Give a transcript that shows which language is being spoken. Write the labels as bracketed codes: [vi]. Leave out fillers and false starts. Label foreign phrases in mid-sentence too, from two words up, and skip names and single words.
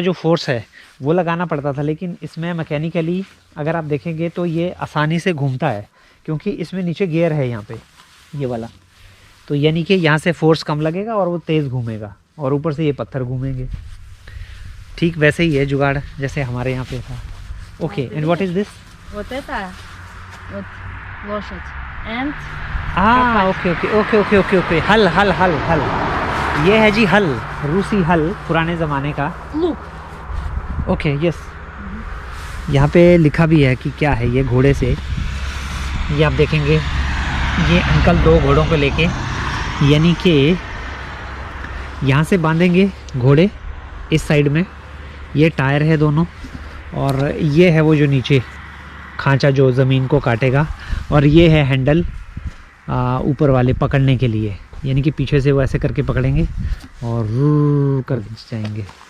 [hi] जो फोर्स है वो लगाना पड़ता था, लेकिन इसमें मैकेनिकली अगर आप देखेंगे तो ये आसानी से घूमता है, क्योंकि इसमें नीचे गियर है यहाँ पे ये वाला, तो यानी कि यहाँ से फोर्स कम लगेगा और वो तेज़ घूमेगा, और ऊपर से ये पत्थर घूमेंगे। ठीक वैसे ही है जुगाड़ जैसे हमारे यहाँ पे था। [en] Okay, and what is this? [ru] Вот это вот лошадь. [en] And Okay okay okay okay okay okay. [hi] हल हल हल हल, ये है जी हल, रूसी हल पुराने ज़माने का। [en] लुक। Okay yes. [hi] यहाँ पे लिखा भी है कि क्या है ये घोड़े से। ये आप देखेंगे ये अंकल 2 घोड़ों को लेके, यानी कि यहाँ से बांधेंगे घोड़े इस साइड में, ये टायर है दोनों, और ये है वो जो नीचे खांचा जो ज़मीन को काटेगा, और ये है हैंडल ऊपर वाले पकड़ने के लिए, यानी कि पीछे से वो ऐसे करके पकड़ेंगे और रूर कर जाएंगे।